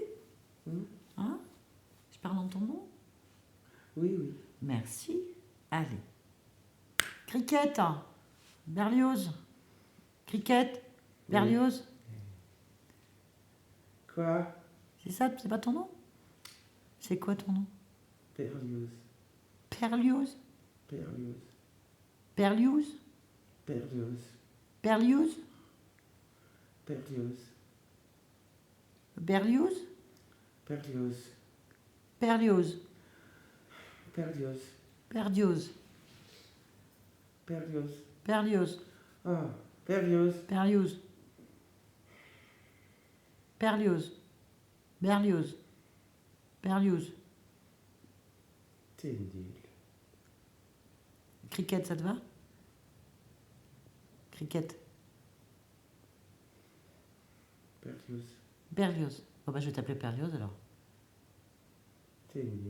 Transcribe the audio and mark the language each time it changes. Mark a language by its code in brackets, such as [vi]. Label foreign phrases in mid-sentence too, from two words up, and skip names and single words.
[fr] Hein? Je parle en ton nom? Oui, oui. Merci. Allez. Cricket. Berlioz. Cricket. Berlioz. Quoi? C'est ça, c'est pas ton nom? C'est quoi ton nom? Berlioz. Perlioz. Berlioz. Perlioz. Berlioz. Berlioz. Berlioz. Berlioz. Berlioz. Perlioz. Berlioz. Perlioz. Berlioz. Perlioz. Ah, Berlioz. Berlioz. Berlioz. Berlioz. Berlioz. T'es nul. Cricket, ça te va? Cricket. Berlioz. Berlioz. Bon bah je vais t'appeler Berlioz alors. T'es nul.